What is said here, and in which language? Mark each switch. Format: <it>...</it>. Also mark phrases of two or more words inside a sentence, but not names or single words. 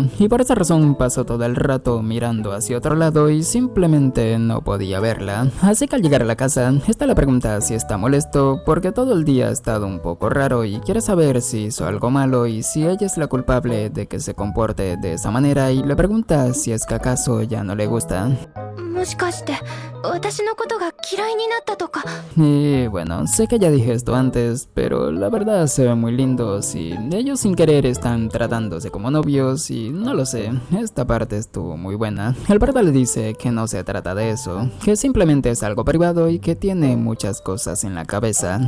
<es>Y por esa razón pasó todo el rato mirando hacia otro lado y simplemente no podía verla. Así que al llegar a la casa, esta le pregunta si está molesto porque todo el día ha estado un poco raro y quiere saber si hizo algo malo y si ella es la culpable de que se comporte de esa manera y le pregunta si es que acaso ya no le gusta.</es> <ja>もしかして私のことが嫌いになったとか。</ja> <es>Y bueno, sé que ya dije esto antes, pero la verdad se ven muy lindos y ellos sin querer están tratándose como novios y no lo sé, esta parte estuvo muy buena. El prota le dice que no se trata de eso, que simplemente es algo privado y que tiene muchas cosas en la cabeza.</es>